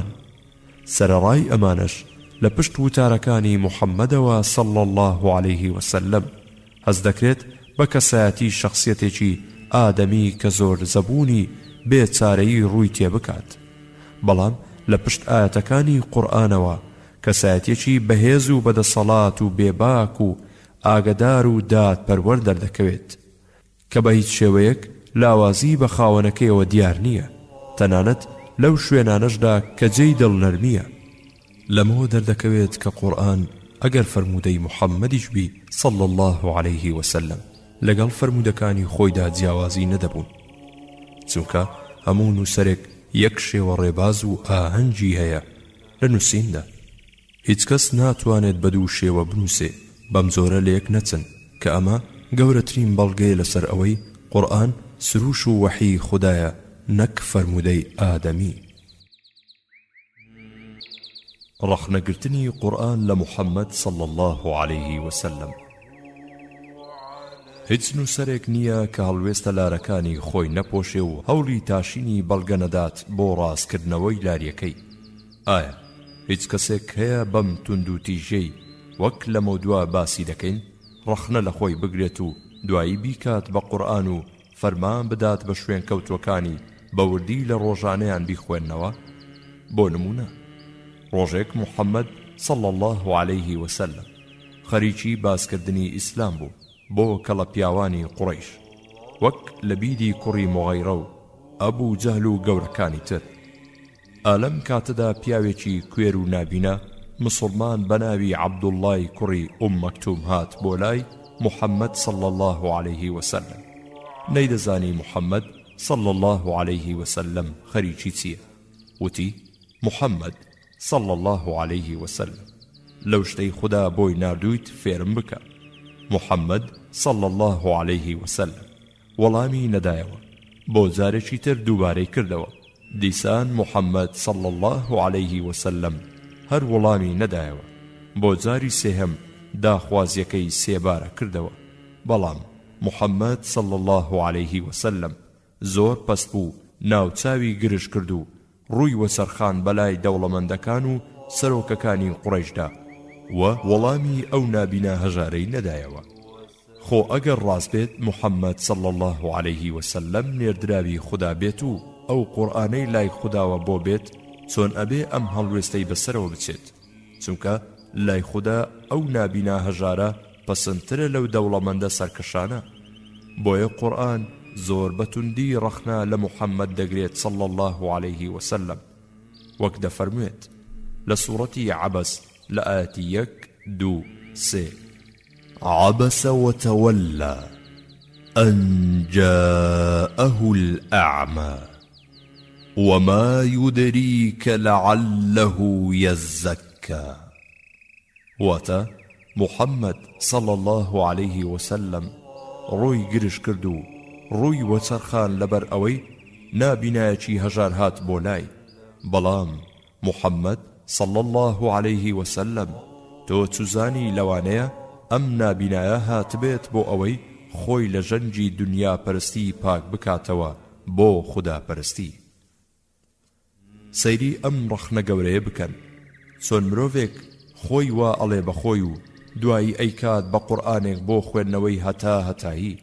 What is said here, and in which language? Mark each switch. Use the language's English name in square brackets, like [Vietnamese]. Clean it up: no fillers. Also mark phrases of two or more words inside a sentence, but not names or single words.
[Central Kurdish] سەرەڕای ئەمانش لە پشت وتارەکانی محەممەدەوە [Arabic] صلى الله عليه وسلم [Central Kurdish] هەز دەکرێت بە کەسایەتی شخصیەتێکی ئادەمی کە زۆر زەبوونی بێچارەیی ڕووی تێبکات بەڵام لە پشت ئاەتەکانی قورئانەوە کەسایەتێکی بەهێز و بەدەسەڵات و بێباک و ئاگدار و دادپەروەر دەردەکەوێت کە بە هیچ شێوەیەک لاوازی بە خاوەنەکەیەوە دیار نییە تەنانەت لەو شوێنانەشدا کە جێی دڵنەرمیە. لەمەوە دەردەکەوێت کە قورئان ئەگەر فەرمودەی محەممەدیش بی [Arabic] صلى الله عليه وسلم [Central Kurdish] لەگەڵ فەرمودەکانی خۆیدا جیاوازی نەدەبوون چونکە هەموو نووسەرێک یەک شێوە ڕێباز و ئاهەنگی هەیە لە نووسیندا هیچ کەس ناتوانێت بە دوو شێوە بنووسێ بەم زۆرە لە یەک نەچن کە ئەمە گەورەترین بەڵگەیە لەسەر ئەوەی قورئان سروش و وەحی خودایە نەک فەرمودەی ئادەمی. ڕەخنەگرتنی قورئان لە محەممەد [Arabic] صلى الله عليه وسلم. [Central Kurdish] هیچ نووسەرێک نییە کە هەڵوێستە لارەکانی خۆی نەپۆشێ و هەوڵی تاشینی بەڵگە نەدات بۆ ڕاستکردنەوەی لاریەکەی. ئایا هیچ کەسێک هەیە بەم تونند و تیژەی وەک لە مەودووە باسی دەکەین ڕەخنە لە خۆی بگرێت و دوایی بیکات بە قورئان و فەرمان بدات بە شوێن کەوتوەکانی بەوردی لە ڕۆژانەیان بیخوێننەوە؟ بۆ نمونە ڕۆژێک محەممەد [Arabic] صلى الله عليه وسلم [Central Kurdish] خەریکی باسکردنی ئیسلام بوو بۆ کەڵە پیاوانی قوڕەیش وەک لە بیدی کوڕی مغەیرە و ئەبوو جەهل و گەورەکانی تر. ئالەم کاتەدا پیاوێکی کوێر و نابینە مسلمان بەناوی عەبدوڵڵای کوڕی مەکتوم هات بۆ لای محەممەد [Arabic] صلى الله عليه وسلم. [Central Kurdish] نەیدەزانی محەممەد [Arabic] صلى الله عليه وسلم [Central Kurdish] خەریکی چییە؟ وتی محەممەد [Arabic] صلى الله عليه وسلم [Central Kurdish] لەو شتەی خوددا بۆی نردوویت فێرم بکە. محەممەد [Arabic] صلى الله عليه وسلم [Central Kurdish] وەڵامی نەدایەوە بۆ جارێکی تر دووبارەی کردەوە. دیسان محەممەد [Arabic] صلى الله عليه وسلم [Central Kurdish] هەر وەڵامی نەدایەوە بۆ جاری سێهەم داخوازیەکەی سێبارە کردەوە بەڵام محەممەد [Arabic] صلى الله عليه وسلم [Central Kurdish] زۆر پەست بوو ناوچاوی گرش کرد و ڕووی وەسەرخان بەلای دەوڵەمەندەکان و سەرۆکەکانی قوڕەیشدا و وەڵامی ئەو نابینە هەژارەی نەدایەوە. خۆ ئەگەر ڕاست بێت محەممەد [Arabic] صلى الله عليه وسلم [Central Kurdish] نێردراوی خوددا بێت و ئەو قورئانەی لای خودداوە بۆ بێت چۆن ئەبێ ئەم هەڵوێستەی بەسەرەوە بچێت چونکە لای خوددا ئەو نابینە هەژارە پەسەندترە لەو دەوڵەمەندە سەرکەشانە. بۆیە قورئان زۆر بەتوندی ڕەخنا لە محەممەد دەگرێت [Arabic] صلى الله عليه وسلم [Central Kurdish] وەک دەفەرموێت لە سوورەتی عەبەس لە ئاەتی 1 2 3 [Arabic] عبس وتولى أن جاءه الأعمى وما يدريك لعله يزكى. [Central Kurdish] واتا محمد [Arabic] صلى الله عليه وسلم [Central Kurdish] ڕووی گرش کردو ڕووی وەسەرخان لەبەر ئەوەی نابینایەکی هەژار هات بۆ لای بەڵام محەممەد [Arabic] صلى الله عليه وسلم [Central Kurdish] تۆ چوزانی لەوانەیە ئەم نابینایە هات بێت بۆ ئەوەی خۆی لە ژەنجی دنیا پەرستی پاک بکاتەوە بۆ خوداپەرستی. سەیری ئەم ڕەخنە گەورەیە بکەن، چۆن مرۆڤێک خۆی وا ئەڵێ بەخۆی و دوایی ئەیکات بە قورئانێک بۆ خوێندنەوەی هەتاهەتایی.